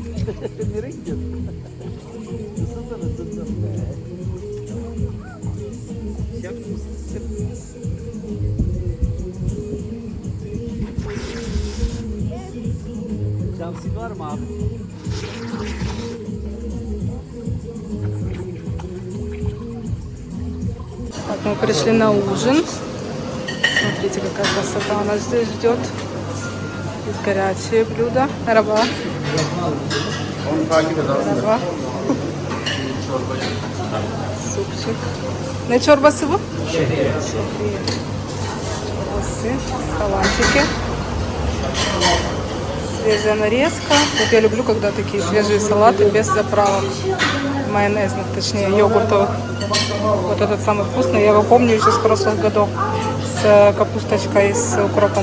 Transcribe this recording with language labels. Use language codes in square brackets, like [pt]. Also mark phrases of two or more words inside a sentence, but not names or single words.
[tr] Nereye gidiyorsun? Isındın. Yaptın mısın? Eksik var mı abi? [ru] Так, мы пришли на ужин. Смотрите, какая красота нас здесь ждет. Здесь горячие блюда. Раба. Раба. Супчик. [tr] Ne çorbası bu? Çorbası, [ru] салатики. Свежая нарезка. Вот я люблю, когда такие свежие салаты без заправок. Майонезных, точнее, йогуртовых. Вот этот самый вкусный. Я его помню еще с прошлых годов. С капусточкой, с укропом.